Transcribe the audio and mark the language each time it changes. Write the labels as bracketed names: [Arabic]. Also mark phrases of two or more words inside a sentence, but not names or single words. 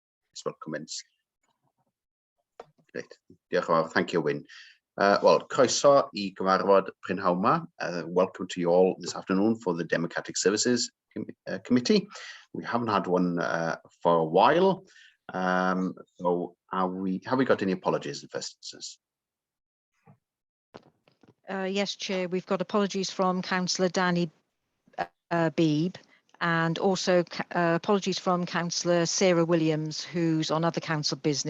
[Welsh] fel [English] comments. Great. [Welsh] Diolch yn fawr. [English] Thank you, Wyn. [Welsh] Well, croeso I gyfarfod prynhawn yma. [English] Welcome to you all this afternoon for the Democratic Services Committee. We haven't had one for a while. So have we got any apologies in the first instance? Yes, Chair, we've got apologies from Councillor Danny Beebe, and also apologies from Councillor Sarah Williams, who's on other council business.